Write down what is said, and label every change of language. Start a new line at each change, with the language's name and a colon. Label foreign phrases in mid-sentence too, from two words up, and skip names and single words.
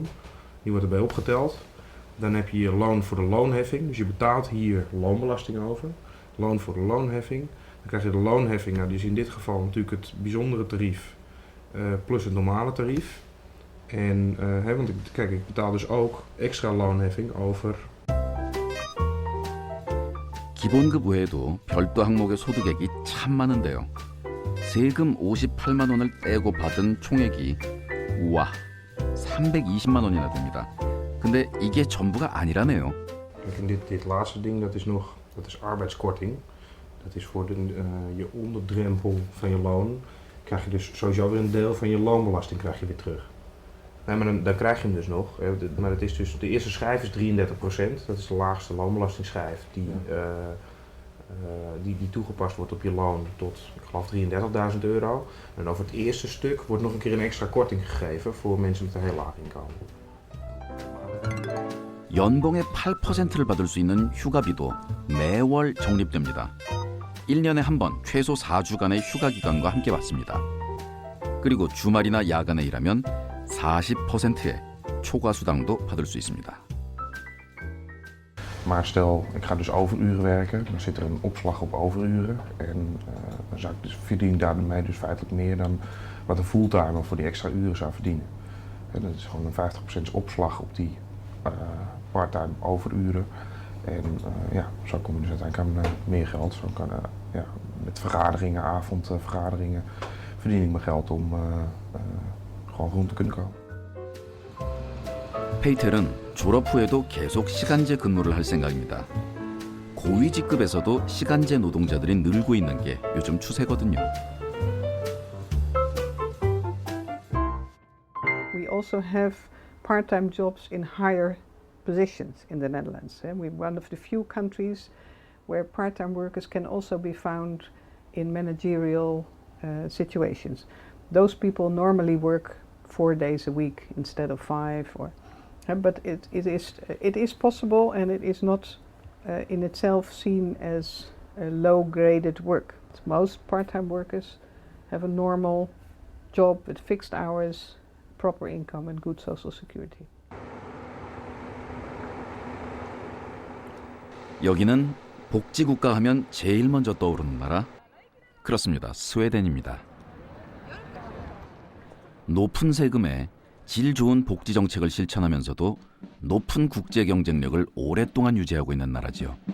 Dutch: Die wordt erbij opgeteld. Dan heb je je loon voor de loonheffing. Dus je betaalt hier loonbelasting over. Loon voor de loonheffing. Dan krijg je de loonheffing. Nou, die is in dit geval natuurlijk het bijzondere tarief plus het normale tarief. En want ik betaal dus ook extra loonheffing over.
Korean: 기본급 외에도 별도 항목의 소득액이 참 많은데요. 세금 58만 원을 떼고 받은 총액이 우와 320만 원이나 됩니다. 근데 이게 전부가 아니라네요.
Dutch: En dit laatste ding, dat is arbeidskorting. Dat is voor je onderdrempel van je loon. Krijg je dus sowieso weer een deel van je loonbelasting krijg je weer terug. Nee, maar dan krijg je hem dus nog. Maar het is dus, de eerste schijf is 33%. Dat is de laagste loonbelastingschijf die die toegepast wordt op je loon tot, ik geloof, €33.000. En over het eerste stuk wordt nog een keer een extra korting gegeven voor mensen met een heel laag inkomen.
Korean: 연봉의 8%를 받을 수 있는 휴가비도 매월 적립됩니다. 1년에 한 번 최소 4주간의 휴가 기간과 함께 받습니다. 그리고 주말이나 야간에 일하면 40%의 초과 수당도 받을 수 있습니다.
Dutch: Maar stel, ik ga dus overuren werken, dan zit er een opslag op overuren. En dan verdien ik daarmee dus feitelijk meer dan wat een fulltimer voor die extra uren zou verdienen. En dat is gewoon een 50% opslag op die parttime overuren. En zo kom je dus uiteindelijk aan meer geld. Zo kan, met vergaderingen, avondvergaderingen, verdien ik mijn geld om gewoon rond te kunnen komen.
Korean: 페이텔은 졸업 후에도 계속 시간제 근무를 할 생각입니다. 고위 직급에서도 시간제 노동자들이 늘고 있는 게 요즘 추세거든요.
English: We also have part-time jobs in higher positions in the Netherlands. We're one of the few countries where part-time workers can also be found in managerial situations. Those people normally work 4 days a week instead of 5, but it is possible, and it is not in itself seen as low-graded work. Most part-time workers have a normal job with fixed hours, proper income and good social security.
Korean: 여기는 복지국가 하면 제일 먼저 떠오르는 나라? 그렇습니다. 스웨덴입니다. 높은 세금에 질 좋은 복지 정책을 실천하면서도 높은 국제 경쟁력을 오랫동안 유지하고 있는 나라지요.